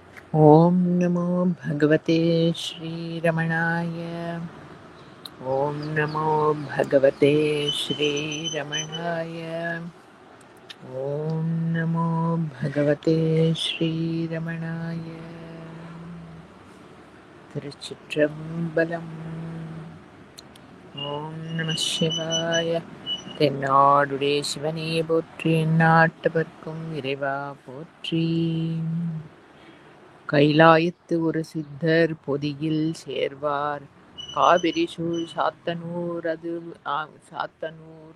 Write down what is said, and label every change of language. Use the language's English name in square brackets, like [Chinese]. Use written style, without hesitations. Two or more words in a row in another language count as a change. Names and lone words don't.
[Sanskrit] ॐ नमो भगवते श्रीरमणाय। ॐ नमो भगवते श्रीरमणाय। ॐ नमो भगवते श्रीरमणाय। [Tamil] திருச்சிற்றம்பலம். ஓம் நம சிவாய. தென்னாடுடைய சிவனே போற்றி, நாட்டவர்க்கும் இறைவா போற்றி. கைலாயத்து ஒரு சித்தர் பொதியில் சேர்வார், காவிரி சூழ் சாத்தனூர் அது சாத்தனூர்